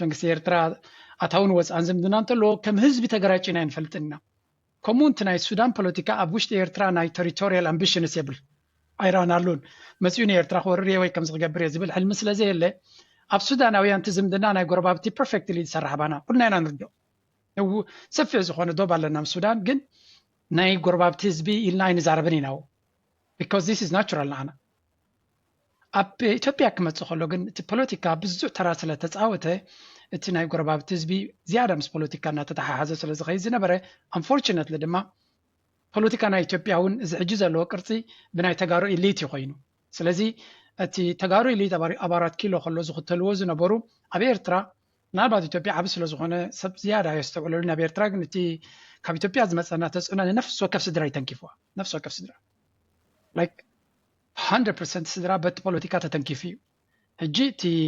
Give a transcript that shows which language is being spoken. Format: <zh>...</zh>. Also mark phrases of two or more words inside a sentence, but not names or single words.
<ti>መንግስቲ ኤርትራ ኣታውን ወፃን ዝምድና እንተለዎ ከም ህዝቢ ተገራጭና ይንፈልጥን ኢና ከምኡ እቲ ናይ ሱዳን ፖለቲካ ኣብ ውሽጢ ኤርትራ ናይ</ti> <en>territorial ambitions</en> <ti>የብል ኣይራናሉን መፅኡ ንኤርትራ ክወርር ወይ ከምዚ ክገብር እየ ዝብል ሕልሚ ስለ ዘየለ ኣብ ሱዳናውያን እቲ ዝምድና ናይ ጎረባብቲ ፐርፌክትሊ ዝሰርሕ ባና ኩልና ኢና ንርድኦ ሰፊሕ ዝኾነ ዶብ ኣለና ምስ ሱዳን ግን ናይ ጎረባብቲ ህዝቢ ኢልና ኣይንዛረብን ኢና</ti> <en>because this is natural</en> <ti>ንዓና ኣብ ኢትዮጵያ ክመፅእ ከሎ ግን እቲ ፖለቲካ ብዙሕ ተራ ስለ ተፃወተ እቲ ናይ ጎረባብቲ ህዝቢ ዝያዳ ምስ ፖለቲካ እናተተሓሓዘ ስለ ዝኸይድ ዝነበረ አንፎርቹኔትሊ ድማ ፖለቲካ ናይ ኢትዮጵያ እውን እዚ ሕጂ ዘለዎ ቅርፂ ብናይ ተጋሩ ኢሊት ይኮይኑ ስለዚ እቲ ተጋሩ ኢሊት ኣብ 4 ኪሎ ከሎ ዝኽተልዎ ዝነበሩ ኣብ ኤርትራ ምናልባት ኢትዮጵያ ዓብ ስለ ዝኾነ ሰብ ዝያዳ የስተውዕለሉ ናብ ኤርትራ ግን እቲ ካብ ኢትዮጵያ ዝመፀና ተፅዕኖ ንነፍሲ ወከፍ ስድራ ይተንኪፍዋ ነፍሲ ወከፍ ስድራ like 100% ስድራ በቲ ፖለቲካ ተተንኪፍ እዩ ሕጂ እቲ</ti>